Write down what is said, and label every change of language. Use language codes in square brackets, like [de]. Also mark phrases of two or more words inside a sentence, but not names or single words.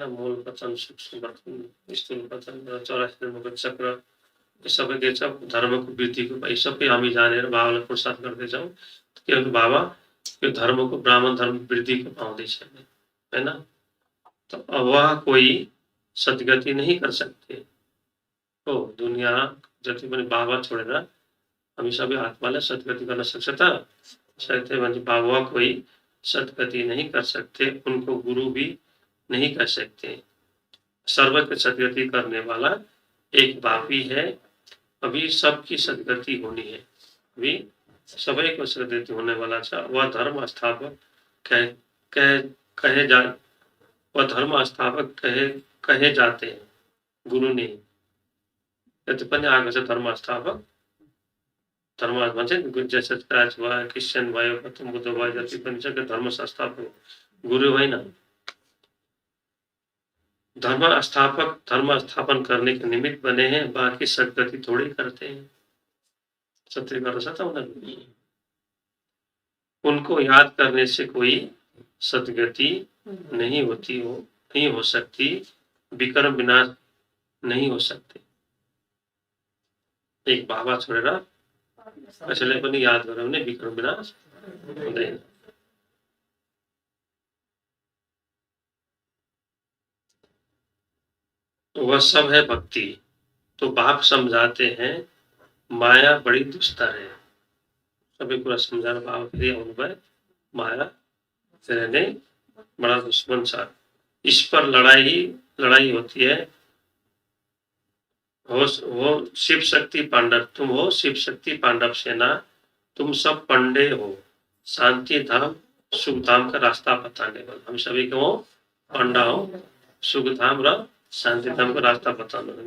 [hi] मूल वतन, सूक्ष्म वतन, स्थूल वतन, 84 जन्म का चक्र, [ne] यो सबै के छ धर्मको वृद्धिको। यी सबै हामी जानेर बाबालाई प्रोत्साहन गर्दै जाउँ के हो, बाबा यो धर्मको ब्राह्मण धर्म वृद्धिको पाउँदैछ हैन। [hi] तो वह कोई सदगति नहीं कर सकते। [ne] तो दुनिया जति पनि बाबा छोडेर हामी सबै आत्माले सदगति गर्न सक्छ त, साथै भन्छ बाबा [hi] कोई सदगति नहीं कर सकते, उनको गुरु भी नहीं कर सकते। सर्व की सदगति करने वाला एक बाप ही है। अभी सबकी सदगति होनी है, [ne] अभी सबैको सदगति होने वाला छ। [hi] वह धर्म स्थापक कहे जाते हैं, गुरु नहीं। [ne] यति पनि आएको छ धर्म स्थापक, धर्म भन्छ नि, जैसे भयो, क्रिस्चियन भयो, गौतम बुद्ध भयो, जति पनि छ धर्म संस्थापक, गुरु होइन। [hi] धर्म स्थापन करने के निमित्त बने हैं, बाकी सदगति थोड़ी करते हैं। सत्य कर सकता हूँ, उनको याद करने से कोई सदगति नहीं हो सकती, विकर्म विनाश नहीं हो सकते। [ne] एक बाबा छोडेर कसैलाई पनि याद गर्यो भने विकर्म विनाश हुँदैन। [hi] वह सब है भक्ति। तो बाप समझाते हैं माया बड़ी दुस्तर है। [ne] सबै कुरा सम्झाएर बाबा फेरि आउनुभयो, माया तेरे ने [hi] बड़ा दुश्मन [ne] छ। [hi] इस पर लड़ाई होती है। हो शिव शक्ति पांडव, तुम हो शिव शक्ति पांडव सेना, तुम सब पंडे हो। शांति धाम सुख धाम का रास्ता बताने वाला। हम सभी को पंडा हो, सुख धाम र शांति धाम का रास्ता बताने वाला।